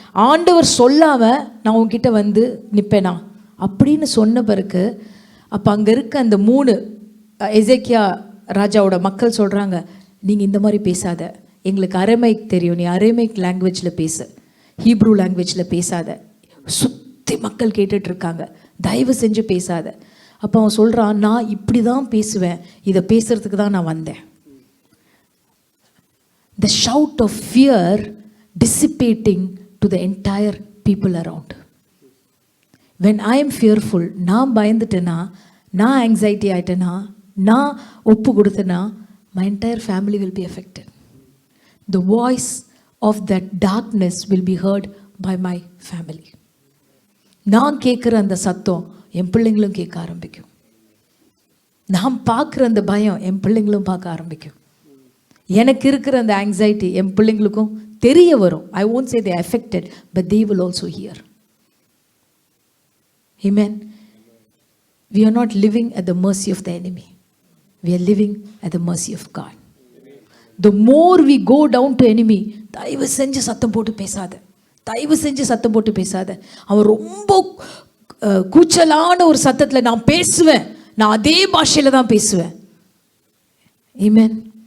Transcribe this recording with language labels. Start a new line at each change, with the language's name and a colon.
Tamil: ஆண்டவர் சொல்லாமல் நான் உன்கிட்ட நிற்பேனா அப்படின்னு சொன்ன பிறகு, அப்போ அங்கே இருக்க அந்த 3 எசேக்கியா ராஜாவோட மக்கள் சொல்கிறாங்க, நீங்கள் இந்த மாதிரி பேசாத, எங்களுக்கு அரமைக் தெரியும், நீ அரமைக் லாங்குவேஜில் பேசு, ஹீப்ரூ லாங்குவேஜில் பேசாத. சுற்றி மக்கள் கேட்டுட்ருக்காங்க, தயவு செஞ்சு பேசாத. அப்போ அவன் சொல்கிறான், நான் இப்படி தான் பேசுவேன், இதை பேசுகிறதுக்கு தான் நான் வந்தேன்.
English: The shout of fear dissipating to the entire people around. When I am fearful,
Tamil: நான் பயந்துட்டேன்னா, நான் ஆங்ஸைட்டி ஆகிட்டேன்னா, நான் ஒப்பு கொடுத்தேன்னா,
English: my entire family will be affected. The voice of that darkness will be heard by my family.
Tamil: நான் கேட்குற அந்த சத்தம் என் பிள்ளைங்களும் கேட்க ஆரம்பிக்கும். நான் பார்க்குற அந்த பயம் என் பிள்ளைங்களும் பார்க்க ஆரம்பிக்கும். எனக்கு இருக்கிற அந்த ஆங்ஸைட்டி என் பிள்ளைங்களுக்கும் தெரிய வரும்.
English: I won't say they are affected, but they will also hear. Amen. We are not living at the mercy of the enemy. We are living at the mercy of God. The more we go down to enemy,
Tamil: தயவு செஞ்சு சத்தம் போட்டு பேசாத, தயவு செஞ்சு சத்தம் போட்டு பேசாத. அவன் ரொம்ப கூச்சலான ஒரு சத்தத்தில் நான் பேசுவேன், நான் அதே பாஷையில் தான் பேசுவேன். ஆமென்.